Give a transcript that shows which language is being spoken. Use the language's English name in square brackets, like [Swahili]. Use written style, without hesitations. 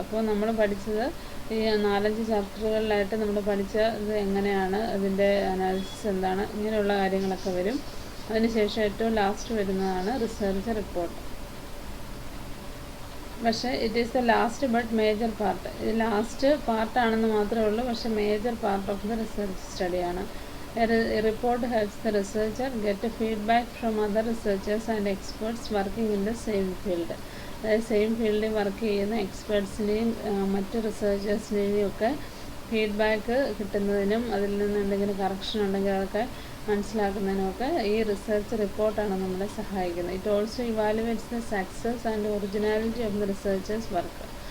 [Malayalam] അപ്പോൾ നമ്മൾ പഠിച്ചത് ഈ 4-5 ചാപ്റ്ററുകളിലായിട്ട് നമ്മൾ പഠിച്ച ഇത് എങ്ങനെയാണ്, അതിൻ്റെ അനാലിസിസ് എന്താണ്, ഇങ്ങനെയുള്ള കാര്യങ്ങളൊക്കെ വരും. അതിനുശേഷം ഏറ്റവും ലാസ്റ്റ് വരുന്നതാണ് റിസർച്ച് റിപ്പോർട്ട്. പക്ഷേ [English] It is the last but major part. [Malayalam] ഇത് ലാസ്റ്റ് പാർട്ടാണെന്ന് മാത്രമേ ഉള്ളൂ, പക്ഷേ major part of the research സ്റ്റഡിയാണ്. [English] A report helps the researcher get feedback from other researchers and experts working in the same field. [Malayalam] അതായത് same ഫീൽഡിൽ work ചെയ്യുന്ന എക്സ്പേർട്സിനെയും മറ്റ് റിസർച്ചേഴ്സിനെയും ഒക്കെ feedback കിട്ടുന്നതിനും അതിൽ നിന്ന് എന്തെങ്കിലും കറക്ഷൻ ഉണ്ടെങ്കിൽ അതൊക്കെ മനസ്സിലാക്കുന്നതിനുമൊക്കെ ഈ റിസർച്ച് റിപ്പോർട്ടാണ് നമ്മളെ സഹായിക്കുന്നത്. [English] It also evaluates the success and originality of the researchers work.